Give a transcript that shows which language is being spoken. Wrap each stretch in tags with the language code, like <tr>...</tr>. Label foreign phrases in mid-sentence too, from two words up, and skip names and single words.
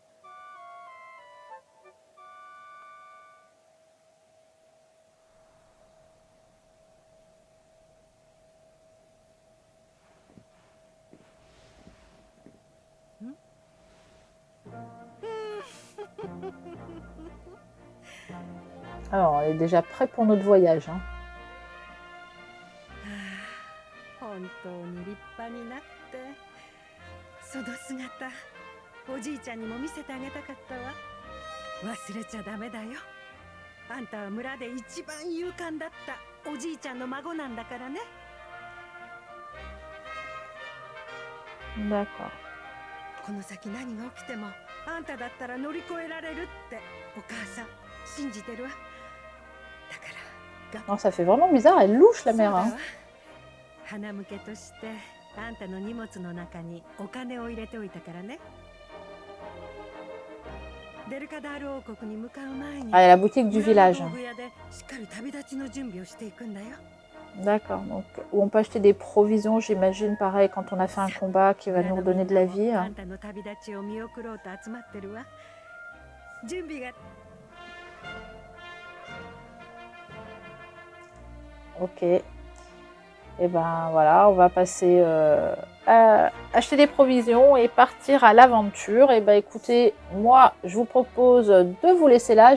<fr>Alors, on est déjà prêt pour notre voyage. Hein.</fr> <ja>本当に立派になっその姿おじいちゃんにも見せてあげたかったわ。忘れちゃダメだよ。あんたは村で一番勇敢だったおじいちゃんの孫なんだからね。</ja> <fr>D'accord.</fr> <ja>この先何が起きてもあんただったら乗り越えられるってお母さん信じてるわ。だから</ja> <fr>Non, ça fait vraiment bizarre, elle louche la</fr> <ja>そうだ</ja> <fr>mère.</fr> <ja>わ Hein. 花向けとしてあんたの荷物の中にお金を入れておいたからね。デルカダール王国に向かう前に</ja> <fr>Ah, il y a la boutique du</fr> <ja>村の</ja> <fr>village.</fr> <ja>道具屋でしっかり旅立ちの準備をしていくんだよ。</ja> <fr>D'accord. Donc, où on peut acheter des provisions, j'imagine, pareil, quand on a fait un combat qui va nous redonner de la vie.</fr> <ja>あんたの旅立ちを見送ろうと集まってるわ。準備が</ja> <fr>Ok. Et ben voilà, on va passer à acheter des provisions et partir à l'aventure. Et ben écoutez, moi je vous propose de vous laisser là.</fr>